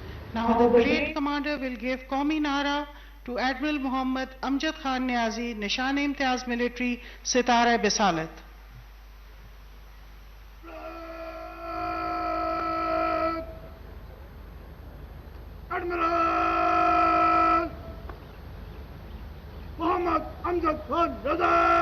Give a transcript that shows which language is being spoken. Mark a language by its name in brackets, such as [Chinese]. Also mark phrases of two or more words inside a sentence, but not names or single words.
[English] Now the brigade commander will give [Urdu] قومی نعرہ [English] to Admiral Muhammad Amjad Khan Niazi, Nishan-e-Imtiyaz Military, Sitara-e-Bisalat. Admiral Muhammad Amjad Khan Niazi,